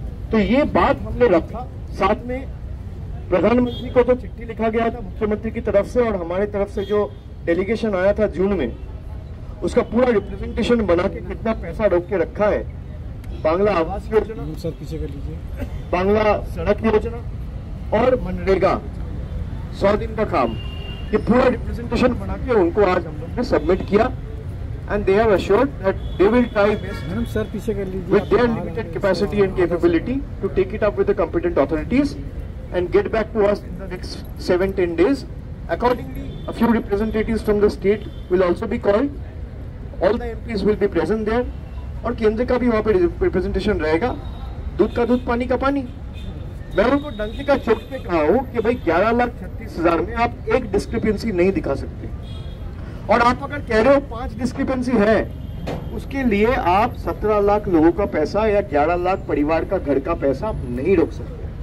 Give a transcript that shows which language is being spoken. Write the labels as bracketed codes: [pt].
[hi] तो ये बात हमने रखा। साथ में प्रधानमंत्री को तो चिट्ठी लिखा गया था मुख्यमंत्री की तरफ से, और हमारे तरफ से जो डेलीगेशन आया था जून में, उसका पूरा रिप्रेजेंटेशन बना के कितना पैसा रोक के रखा है। बांग्ला आवास योजना, सर पीछे कर लीजिए, बांग्ला सड़क योजना और मनरेगा 100 दिन का काम, ये पूरा रिप्रेजेंटेशन बना के उनको आज हम लोग ने सबमिट किया। [en] And they have assured that they will try best with their limited capacity and capability to take it up with the competent authorities and get back to us in the next 7-10 days. Accordingly, a few representatives from the state will also be called. All the MPs will be present there. [hi] और केंद्र का भी वहाँ पे representation रहेगा। दूध का दूध, पानी का पानी। मैं उनको डंके का चौक पे कहा हूँ कि भाई 11,36,000 में आप एक डिस्क्रिपेंसी नहीं दिखा सकते, और आप अगर कह रहे हो 5 डिस्क्रिपेंसी है, उसके लिए आप 17 लाख लोगों का पैसा या 11 लाख परिवार का घर का पैसा आप नहीं रोक सकते।